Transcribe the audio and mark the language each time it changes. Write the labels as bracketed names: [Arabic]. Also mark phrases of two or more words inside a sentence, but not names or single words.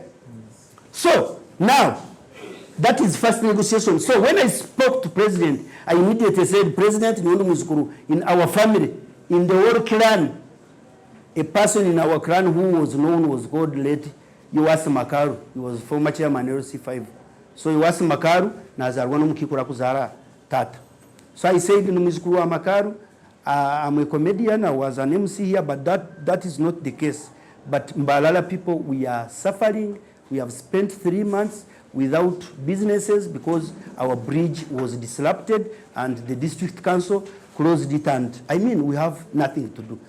[English] So, now, that is first negotiation. So when I spoke to President, I immediately said, President, in our family, in the whole clan, a person in our clan who was known was called late Iwasi Makaru. He was former chairman LC5. [Nyankole] So Iwasi Makaru, nazarwa n'omukikura kuzara tata. [English] So I said, Numizukuru Makaru, I'm a comedian, I was an MC here, but that is not the case. But Mbalala people, we are suffering. We have spent 3 months without businesses because our bridge was disrupted and the district council closed it, and I mean, we have nothing to do.